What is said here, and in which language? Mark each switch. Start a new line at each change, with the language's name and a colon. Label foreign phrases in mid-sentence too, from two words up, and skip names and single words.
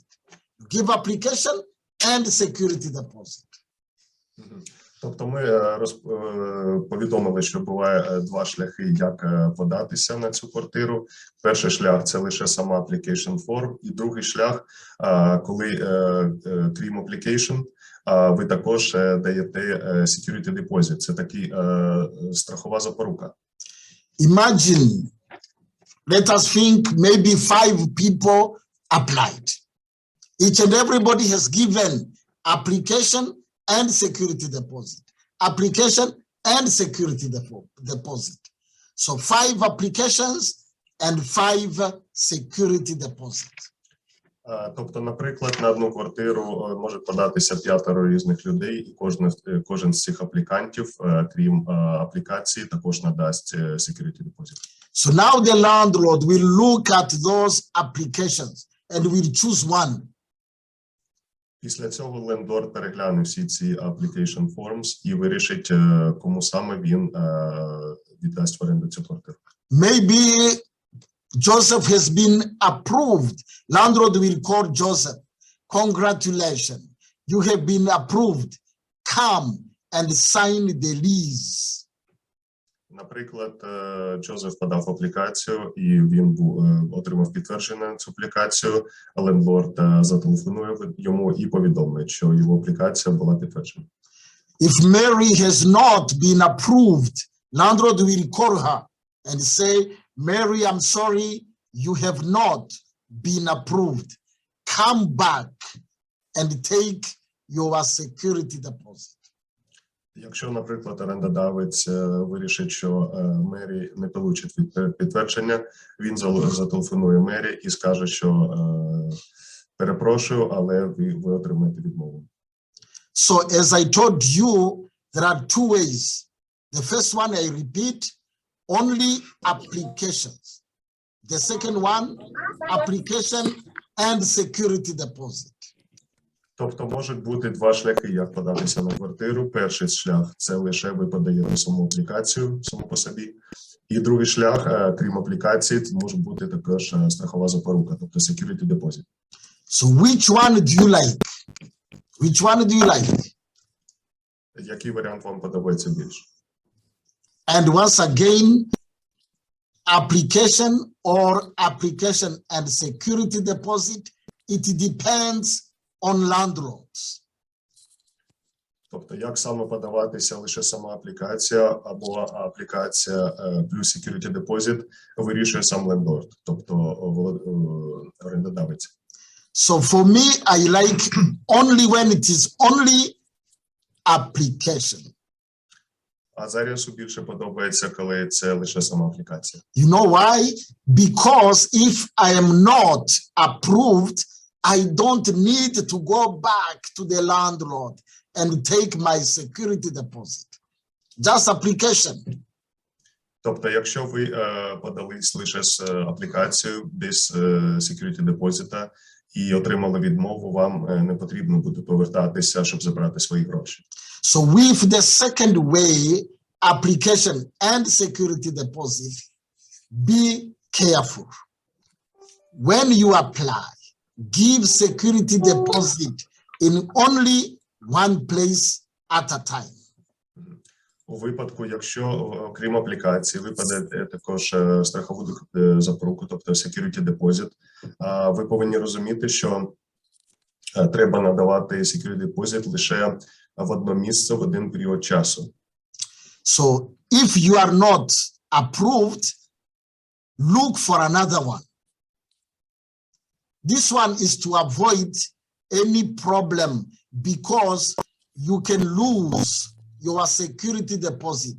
English: You give application and security deposit.
Ukrainian: Тобто ми повідомили, що буває два шляхи, як податися на цю квартиру. Перший шлях – це лише сама
English: application form,
Ukrainian: і другий шлях, коли, крім application, ви також даєте
English: security deposit.
Ukrainian: Це такий страхова запорука.
English: Imagine, let us think maybe 5 people applied. Each and everybody has given application and security deposit. Application and security deposit. So 5 applications and 5 security deposits.
Ukrainian: Тобто, наприклад, на одну квартиру може податися 5 різних людей, і кожен з цих аплікантів, крім аплікації, також надасть
English: security deposit. So now the landlord will look at those applications and will choose one.
Ukrainian: Після цього лендлорд перегляне всі ці
English: application forms
Ukrainian: і вирішить, кому саме він віддасть в оренду цю квартиру.
English: Maybe Joseph has been approved. Landlord will call Joseph. Congratulations, you have been approved. Come and sign the lease.
Ukrainian: Наприклад, Джозеф подав аплікацію, і він отримав підтвердження на цю аплікацію, а лендлорд зателефонує йому і повідомить, що його аплікація була підтверджена.
English: If Mary has not been approved, landlord will call her and say, Mary, I'm sorry, you have not been approved. Come back and take your security deposit.
Ukrainian: Якщо, наприклад, орендодавець вирішить, що Мері не получить підтвердження, він зателефонує Мері і скаже, що перепрошую, але ви отримаєте відмову.
English: So, as I told you, there are 2 ways. The first one, I repeat, only applications. The second one, application and security deposit.
Ukrainian: Тобто можуть бути 2 шляхи, як податися на квартиру. Перший шлях – це лише ви подаєте саму аплікацію, саму по собі. І другий шлях, крім аплікації, це може бути також страхова запорука, тобто
English: security deposit. So which one do you like? Which one do you like?
Ukrainian: Який варіант вам подобається більше?
English: And once again, application and security deposit, it depends on landlords.
Ukrainian: Тобто, як саме подаватися, лише сама аплікація або аплікація плюс
English: security deposit
Ukrainian: вирішує сам лендлорд, тобто орендодавець.
English: So for me, I like only when it is only application.
Ukrainian: А Заріасу більше подобається, коли це лише сама аплікація.
English: You know why? Because if I am not approved, I don't need to go back to the landlord and take my security deposit. Just application.
Ukrainian: Тобто, якщо ви подались лише з аплікацією без
English: security deposit
Ukrainian: і отримали відмову, вам не потрібно буде повертатися, щоб забрати свої гроші.
English: So with the second way, application and security deposit, be careful. When you apply, give security deposit in only one place at a time.
Ukrainian: У випадку, якщо, крім аплікації, ви подаєте також страхову запоруку, тобто
English: security deposit,
Ukrainian: ви повинні розуміти, що треба надавати
English: security deposit
Ukrainian: лише в одно місце в один період часу.
English: So if you are not approved, look for another one. This one is to avoid any problem because you can lose your security deposit.